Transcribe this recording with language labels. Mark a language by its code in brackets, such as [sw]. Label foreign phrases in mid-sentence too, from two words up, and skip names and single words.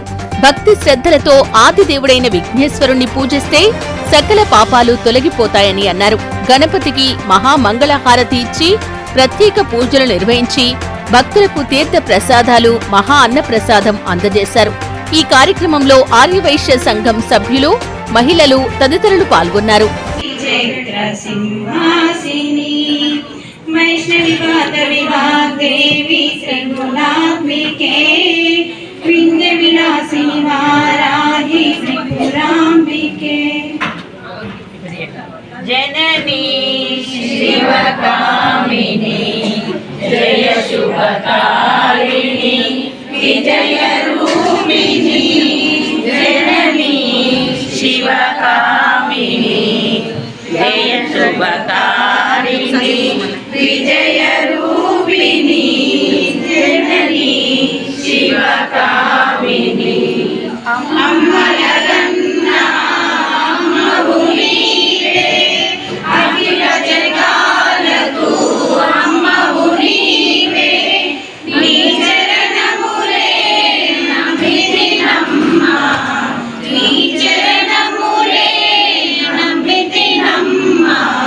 [te] భక్తి శ్రద్ధలతో ఆదిదేవుడైన విఘ్నేశ్వరుణ్ణి పూజిస్తే సకల పాపాలు తొలగిపోతాయని అన్నారు. గణపతికి మహామంగళహారతి ఇచ్చి ప్రత్యేక పూజలు నిర్వహించి భక్తులకు తీర్థ ప్రసాదాలు, మహా అన్నప్రసాదం అందజేశారు. ఈ కార్యక్రమంలో ఆర్యవైశ్య సంఘం సభ్యులు, మహిళలు తదితరులు పాల్గొన్నారు. [sa] वैष्णवी पाद विभाग देवी त्रिगुणात्मिके विंध्य विलासिनी वाराही त्रिपुरांबिके जननी शिवकामिनी जय शुभकारिणी विजय रूपिणी जननी शिवकामिनी जय शुभकारिणी विजय रूपिणी जननी शिवकामिनी [te] అమ్మా జగన్నా అమ్మా భూమివే అఖిల జగాలకు అమ్మా భూమివే నీ చరణములే నమ్మితినమ్మా నీ చరణములే నమ్మితినమ్మా